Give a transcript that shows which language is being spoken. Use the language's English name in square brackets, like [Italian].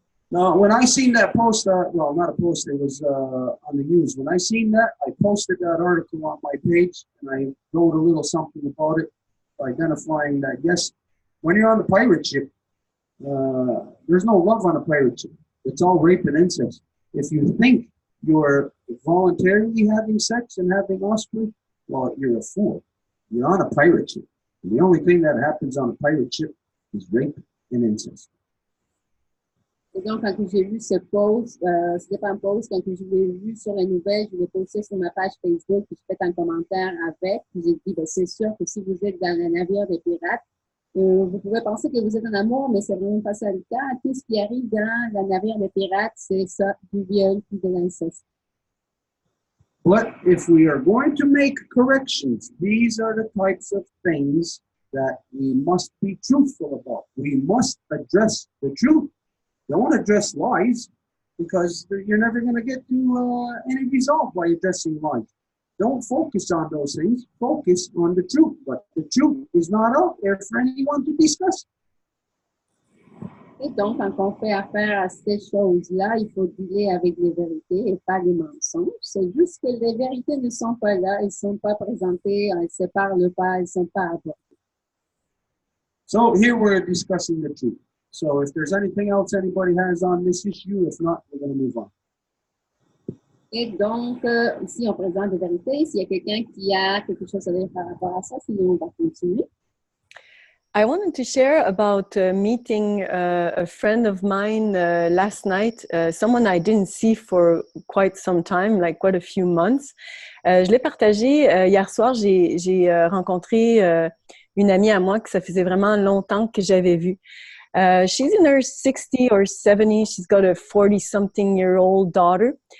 [English] Now, when I seen that post, well, not a post, it was on the news. When I seen that, I posted that article on my page, and I wrote a little something about it, identifying that, yes, when you're on the pirate ship, there's no love on a pirate ship. It's all rape and incest. If you think you're voluntarily having sex and having offspring, well, you're a fool. You're on a pirate ship. And the only thing that happens on a pirate ship is rape and incest. [French] Et donc, quand j'ai vu ce post, c'était pas un post, quand je l'ai vu sur la nouvelle, je l'ai posté sur ma page Facebook, puis je fais un commentaire avec, puis j'ai dit, ben, c'est sûr que si vous êtes dans le navire des pirates, vous pouvez penser que vous êtes en amour, mais c'est vraiment pas ça le cas. Tout ce qui arrive dans le navire des pirates, c'est ça, du viol puis de l'inceste. [English] But if we are going to make corrections, these are the types of things that we must be truthful about. We must address the truth. Don't address lies, because you're never going to get to any result by addressing lies. Don't focus on those things. Focus on the truth. But the truth is not out there for anyone to discuss. [French] Et donc, quand on fait affaire à ces choses-là, il faut dealer avec les vérités et pas les mensonges. C'est juste que les vérités ne sont pas là, elles ne sont pas présentées, elles ne se parlent pas, elles ne sont pas abordées. [English] So here we're discussing the truth. So if there's anything else anybody has on this issue, if not, we're going to move on. [French] Et donc, ici, on présente des vérités. S'il y a quelqu'un qui a quelque chose à dire par rapport à ça, sinon on va continuer. [English] I wanted to share about meeting a friend of mine last night, someone I didn't see for quite some time, like quite a few months. [French] Je l'ai partagé hier soir, j'ai rencontré une amie à moi que ça faisait vraiment longtemps que j'avais vue. [English] She's in her 60 or 70. She's got a 40-something-year-old daughter.